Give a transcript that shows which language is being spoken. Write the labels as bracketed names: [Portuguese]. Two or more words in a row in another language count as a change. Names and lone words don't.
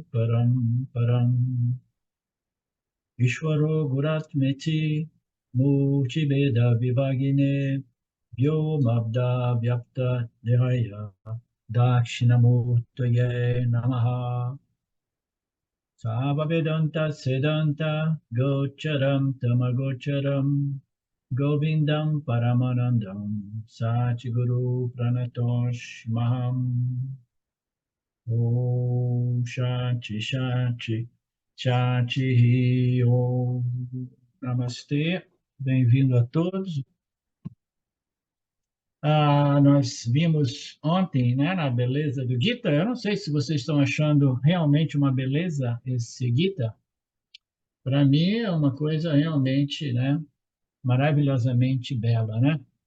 [Sanskrit] परम् ईश्वरो गुरात्मेति मूर्तिभेद विभागिने व्योमवद् व्याप्त देहाय दक्षिणामूर्तये नमः सर्ववेदान्त सिद्धान्त गोचरम् तमगोचरम् गोविन्दम् परमानन्दम् सद्गुरुम् प्रणतोऽस् म्यहम् ॐ शान्तिः शान्तिः शान्तिः ॐ [Portuguese] Namastê, bem-vindo a todos. Nós vimos ontem, né, na beleza do Gita. Eu não sei se vocês estão achando realmente uma beleza esse Gita. Para mim é uma coisa realmente, né, maravilhosamente bela, né?